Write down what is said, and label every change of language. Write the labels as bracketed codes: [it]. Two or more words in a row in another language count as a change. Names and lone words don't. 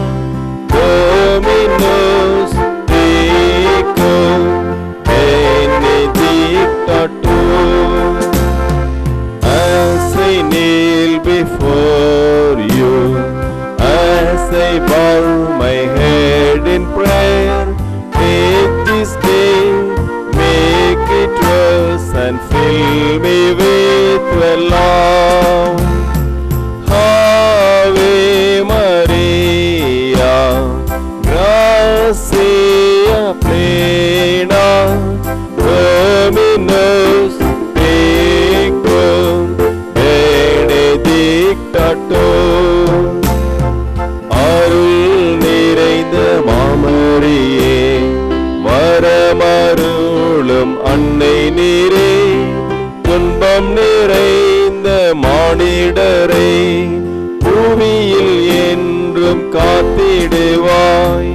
[la] Dominus tecum, benedicta tu. [en] As I kneel before you, as I bow my head in prayer, take this day, make it yours and fill me with your love. [la] Ave Maria, gracia plena, Dominus tecum, benedicta tu. [ta] அருள் நிறைந்த மாமரியே, வரமருளும் அன்னை நீரே, துன்பம் நிறைந்த மானிடரை பூமியில் என்றும் காத்திடுவாய்.